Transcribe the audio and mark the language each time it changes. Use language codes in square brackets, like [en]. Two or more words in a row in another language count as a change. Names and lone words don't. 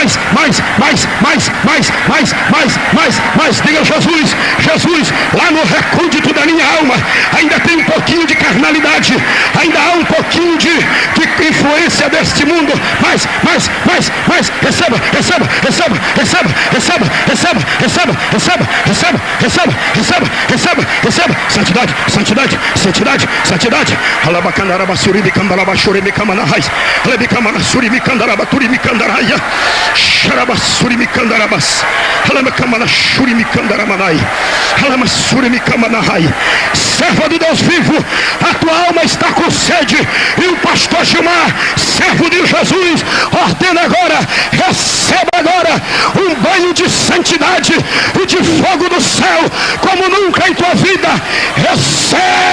[pt] Diga: Jesus, Jesus, lá no recôndito da minha alma ainda tem um pouquinho de carnalidade, ainda há um pouquinho de influência deste mundo. Mais. Receba, receba, receba, receba, receba, receba, receba, receba, receba, receba, receba, receba, receba. Santidade, santidade, santidade, santidade. Alabacandarabasuri, bicambalabashuri, bicamanahais, alebicamanasuri, bicandarabaturí, bicandaraya, xarabasuri, bicandarabas, alamacamanashuri, bicandaramanai, alamassuri, bicamanahai. Servo de Deus vivo, a tua alma está com sede, e o pastor Gilmar, servo de Jesus, ordena agora: receba agora um banho de santidade e de fogo do céu como nunca em tua vida. Receba!